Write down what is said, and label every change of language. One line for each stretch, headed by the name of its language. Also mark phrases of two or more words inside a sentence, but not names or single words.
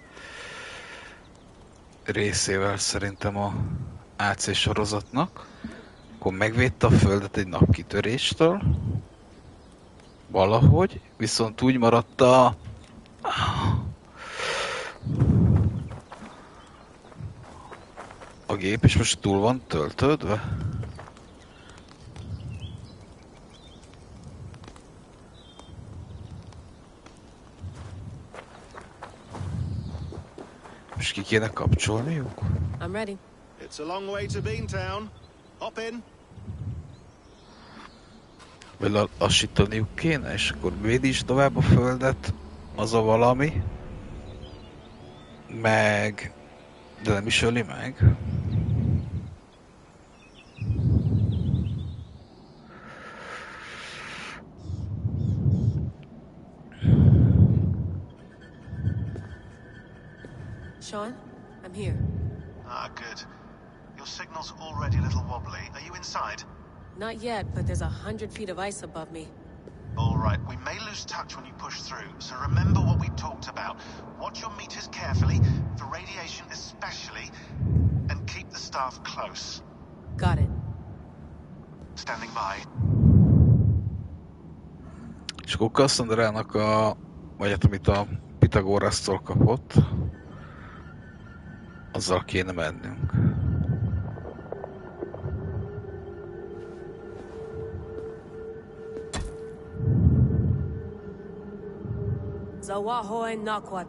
Hungarian: részével szerintem a AC sorozatnak, akkor megvédte a Földet egy napkitöréstől, valahogy, viszont úgy maradt a gép, és most túl van töltődve. Most ki kéne kapcsolniuk?
English: I'm ready. It's a long way to Beantown. Hop in.
Hungarian: Vagy lassítaniuk kéne, és akkor védi is tovább a Földet, az a valami. Meg... de nem is öli meg.
English: Sean, I'm here. Ah, good. Your signal's already a little wobbly. Are you inside? Not yet, but there's 100 feet of ice above me. All right, we may lose touch when you push through, so remember what we talked about. Watch your meters carefully, for radiation especially, and keep the staff close. Got it. Standing by.
Hungarian: És akkor Cassandrának vagy hát amit a Pitagorasztól kapott, azzal kéne mennünk. Zawaho en nakwat.